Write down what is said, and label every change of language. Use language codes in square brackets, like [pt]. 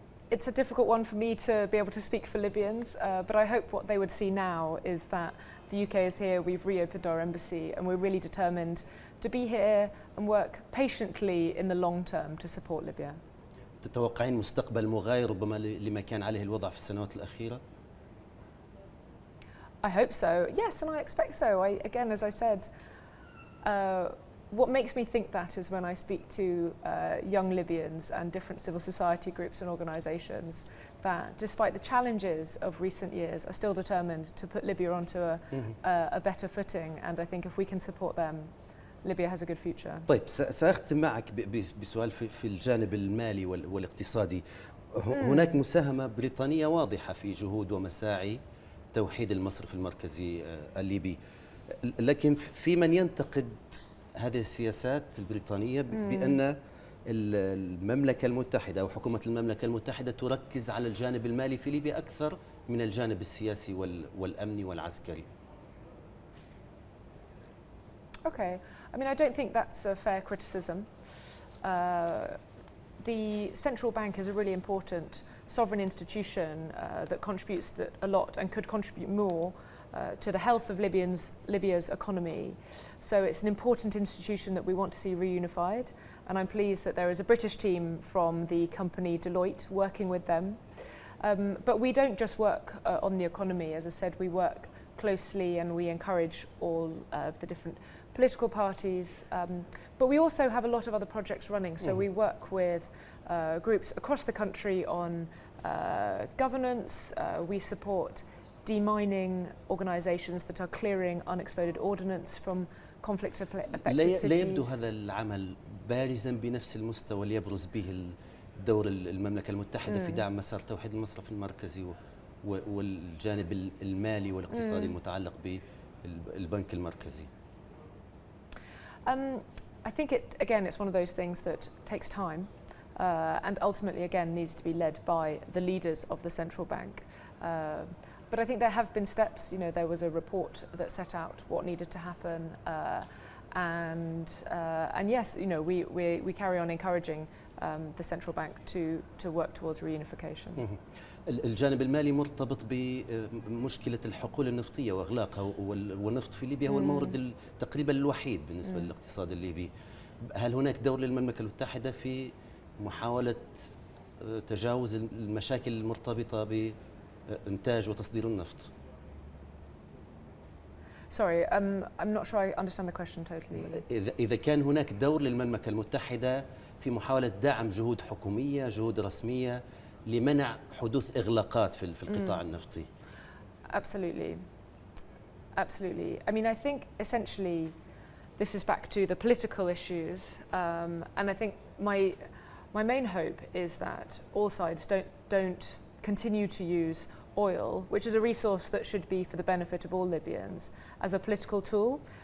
[en] It's a difficult one for me to be able to speak for Libyans, but I hope what they would see now is that the UK is here, we've reopened our embassy, and we're really determined to be here and work patiently in the long term to support Libya. [ar] تتوقعين مستقبل مغاير ربما لما كان عليه الوضع في السنوات الأخيرة؟ [en] I hope so, yes, and I expect so. Again, as I said, what makes me think that is when I speak to young Libyans and different civil society groups and organisations that, despite the challenges of recent years, are still determined to put Libya onto a better footing. And I think if we can support them, Libya has a good future. [ar] طيب سأختم معك بسؤال في الجانب المالي والاقتصادي. هناك مساهمة بريطانية واضحة في جهود ومساعي توحيد المصرف المركزي الليبي، لكن في من ينتقد هذه السياسات البريطانية بأن المملكة المتحدة أو حكومة المملكة المتحدة تركز على الجانب المالي في ليبيا أكثر من الجانب السياسي والأمني والعسكري. [en] Okay, I mean, I don't think that's a fair criticism. The central bank is a really important sovereign institution that contributes a lot and could contribute more to the health of Libya's economy. So it's an important institution that we want to see reunified, and I'm pleased that there is a British team from the company Deloitte working with them. But we don't just work on the economy. As I said, we work closely and we encourage all of the different political parties. But we also have a lot of other projects running. So we work with groups across the country on governance. We support demining organisations that are clearing unexploded ordnance from conflict-affected cities. [ar] لا يبدو هذا العمل بارزا بنفس المستوى اللي يبرز به دور المملكة المتحدة في دعم مسار توحيد المصرف المركزي والجانب المالي والاقتصادي المتعلق بالبنك المركزي. [en] I think it's one of those things that takes time and ultimately again needs to be led by the leaders of the central bank. But I think there have been steps. You know, there was a report that set out what needed to happen, and yes, you know, we carry on encouraging the central bank to work towards reunification. [ar] الجانب المالي مرتبط بمشكلة الحقول النفطية وإغلاقها، والنفط في ليبيا هو المورد تقريبا الوحيد بالنسبة للاقتصاد الليبي. هل هناك دور للمملكة المتحدة في محاولة تجاوز المشاكل المرتبطة بإنتاج وتصدير النفط؟ [en] Sorry, I'm not sure I understand the question totally. [ar] إذا كان هناك دور للمملكة المتحدة في محاولة دعم جهود حكومية، جهود رسمية لمنع حدوث إغلاقات في القطاع النفطي. [en] Absolutely. Absolutely. I mean, I think essentially this is back to the political issues, and I think my main hope is that all sides don't continue to use oil, which is a resource that should be for the benefit of all Libyans, as a political tool.